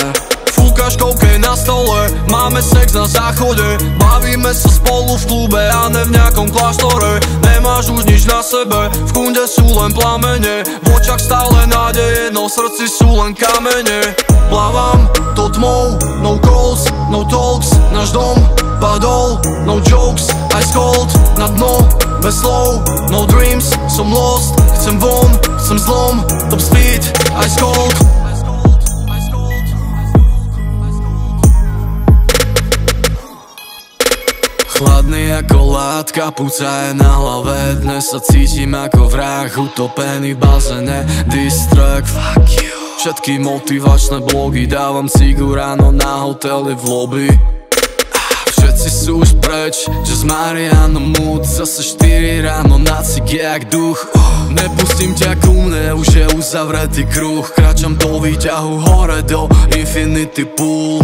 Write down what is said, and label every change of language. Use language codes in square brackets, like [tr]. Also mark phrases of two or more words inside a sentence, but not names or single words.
[sk] Fúkaš kokain na stole, máme sex na záchode. Bavíme sa spolu v klube a ne v nejakom kláštore. Nemáš už nič na sebe, v kunde sú len plamene. V očach stále nádeje, no v srdci sú len kamene. Plávam to tmou, [en] no calls, no talks. [sk] Náš dom padol, [en] no jokes, ice cold. [sk] Na dno, bez slov, [en] no dreams. [sk] Som lost, chcem von, chcem zlom. [en] Top speed, ice cold. [sk] Chladný ako látka, puca je na hlave. Dnes sa cítim ako vrah, utopený v bazene. [en] Diss track, fuck you. [sk] Všetky motivačné blogy, dávam cigu ráno na hoteli v lobby. Všetci sú už preč, že z Mariano mood. Zase 4 ráno na cig jak duch. Nepustím ťa ku mne, už je uzavretý kruh. Kráčam do výťahu hore do [en] infinity pool.